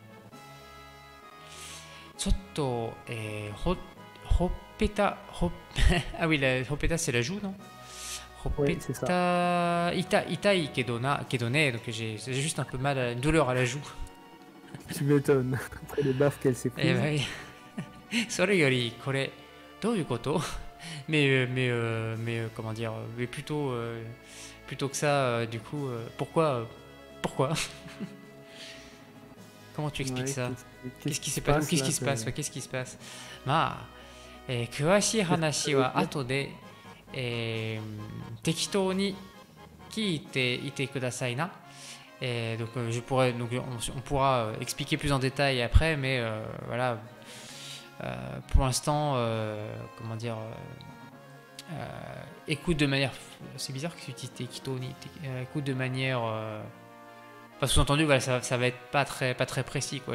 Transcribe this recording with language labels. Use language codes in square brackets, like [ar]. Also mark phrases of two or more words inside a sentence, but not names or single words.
[ja] ちょっと、ほっぺた, [fr] ah oui, hoppeta c'est la joue, non? Ouais, c'est ça. [ja] 痛いけどね, [fr] donc j'ai juste un peu mal, une douleur à la joue. Tu m'étonnes, après les baffes qu'elle s'est prise. Eh ben oui. [ja] それより、これ、どういうこと? [fr] Mais comment dire, mais plutôt que ça, du coup, pourquoi Comment tu expliques Ouais, ça? qu'est-ce Qu'est-ce qui qui se s'est passé? Ou passe qu'est-ce là? qui se passe? Ouais, qu'est-ce qui se passe? Ma, [ja] 詳しい [fr] Qu'est-ce que ça [ja] 話 [fr] veut [ja] は [fr] dire? [ja] 後で、適当に聞いていてくださいな。 [fr] Donc, on pourra expliquer plus en détail après, mais voilà, pour l'instant, comment dire, écoute de manière. C'est bizarre que tu utilises Tekitoni. Écoute de manière. Pas sous-entendu, voilà, ça va être pas très précis, quoi.